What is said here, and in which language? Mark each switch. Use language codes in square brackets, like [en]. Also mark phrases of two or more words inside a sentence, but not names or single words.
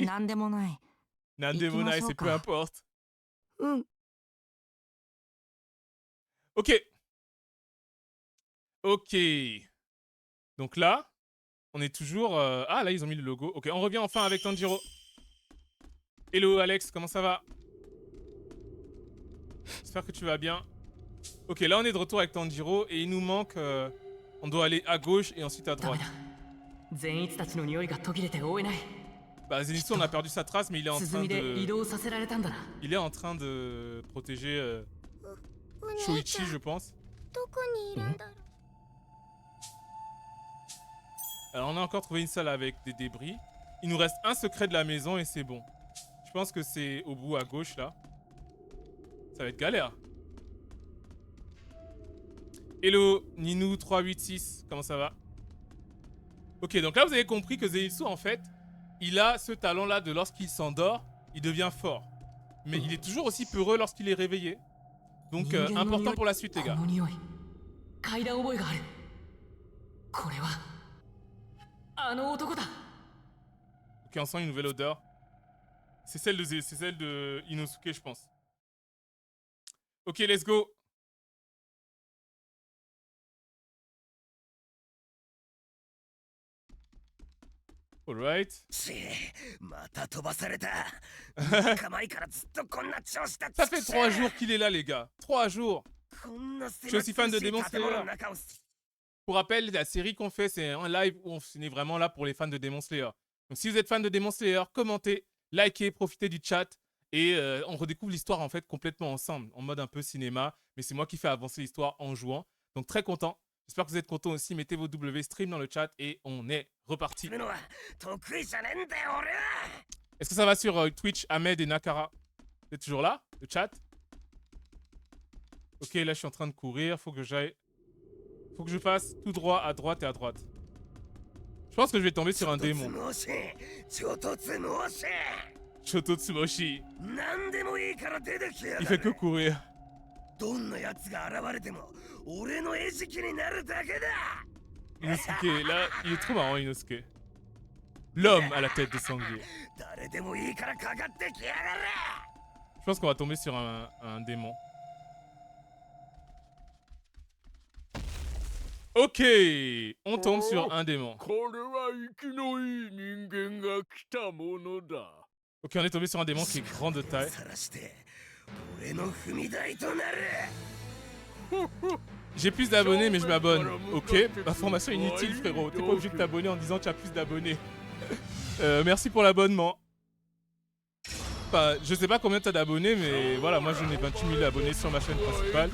[ja] なんでもない。 Nandemonai, [fr] c'est peu [ja] Ikimashoka. [fr] importe. [ja] うん。 [fr] Ok. Ok. Donc là, on est toujours... Ah, là, ils ont mis le logo. Ok, on revient enfin avec Tanjiro. Hello, Alex, comment ça va? J'espère que tu vas bien. Ok, là, on est de retour avec Tanjiro et il nous manque... on doit aller à gauche et ensuite à [ja] ダメ [fr] droite. [ja] だ善逸たちの匂いが途切れて追えない [fr] Bah, Zenitsu, on a perdu sa trace, mais il est en [ja] 鼓 [fr] train [ja] で移 [fr] de... [ja] 動させられたんだな [fr] Il est en train de protéger [ja] お姉ち [fr] Shoichi, [ja] ゃん [fr] je pense. [ja] どこにいるんだろう [fr] Alors, on a encore trouvé une salle avec des débris. Il nous reste un secret de la maison et c'est bon. Je pense que c'est au bout à gauche, là. Ça va être galère. Hello, Ninou386, comment ça va? Ok, donc là, vous avez compris que Zenitsu, en fait, il a ce talent-là de lorsqu'il s'endort, il devient fort. Mais il est toujours aussi peureux lorsqu'il est réveillé. Donc, important pour la suite, les [ja] こ [fr] gars. [ja] の匂い嗅いだ覚えがあるこれはあの男だ [fr] Ok, on sent une nouvelle odeur. C'est celle de Inosuke, je pense. [en] Ok, let's go. Alright. [ja] ちまた飛ばされた3日前からずっとこんな調子だ [fr] Ça fait 3 jours qu'il est là, les gars. 3 jours. [ja] こんな [fr] Je suis aussi fan de Demon [ja] 建物 [fr] Slayer. [ja] の中を [fr] Pour rappel, la série qu'on fait, c'est un live où on est vraiment là pour les fans de Demon Slayer. Donc si vous êtes fan de Demon Slayer, commentez, likez, profitez du chat. Et on redécouvre l'histoire en fait complètement ensemble, en mode un peu cinéma. Mais c'est moi qui fais avancer l'histoire en jouant. Donc très content. J'espère que vous êtes contents aussi. Mettez vos W stream dans le chat et on est reparti. [ja] するのは得意じゃねえんだよ俺は [fr] Est-ce que ça va sur Twitch, Ahmed et Nakara? Vous êtes toujours là, le chat? Ok, là je suis en train de courir. Faut que j'aille... Faut que je fasse tout droit, à droite et à droite. Je pense que je vais tomber sur un démon. [ja] 超突猛進 Shoto Tsumoshi. 何でもいいから出てきや [fr] Il [ja] が [fr] fait que [ja] れ [fr] courir. [ja] どんな奴が現れても俺の餌食になるだけだ [fr] Inosuke, là, il est trop marrant, Inosuke. L'homme à la tête de sanglier. [ja] 誰でもいいからかかってきやがれ [fr] Je pense qu'on va tomber sur un démon. Ok, on tombe sur un démon. [ja] これは生きのいい人間が来たものだ [fr] Ok, on est tombé sur un démon qui est grand de taille. [ja] さらして俺の踏み台となる [fr] J'ai plus d'abonnés, mais je m'abonne. Ok, information inutile, frérot. T'es pas obligé de t'abonner en disant que tu as plus d'abonnés. Merci pour l'abonnement. Enfin, je sais pas combien t'as d'abonnés, mais voilà, moi j'en ai 28 000 abonnés sur ma chaîne principale.